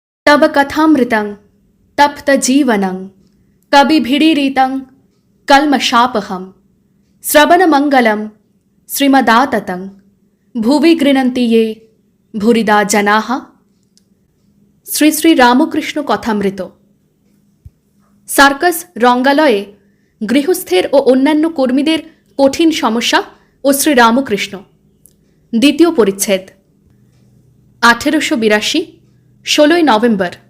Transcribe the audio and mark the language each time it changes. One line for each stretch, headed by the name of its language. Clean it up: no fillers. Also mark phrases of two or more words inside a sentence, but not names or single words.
Sanskrit: तब कथामृतं तप्त जीवनं कविभिरीरितं कल्मषापहं श्रवणमंगलं श्रीमदाततं भुवि गृह्णन्ति ये भूरिदा जनाः।
Bangla: শ্রী শ্রী রামকৃষ্ণ কথামৃত। সার্কাস রঙ্গালয়ে গৃহস্থের ও অন্যান্য কর্মীদের কঠিন সমস্যা ও শ্রী রামকৃষ্ণ, দ্বিতীয় পরিচ্ছেদ। 1882, 16 নভেম্বর।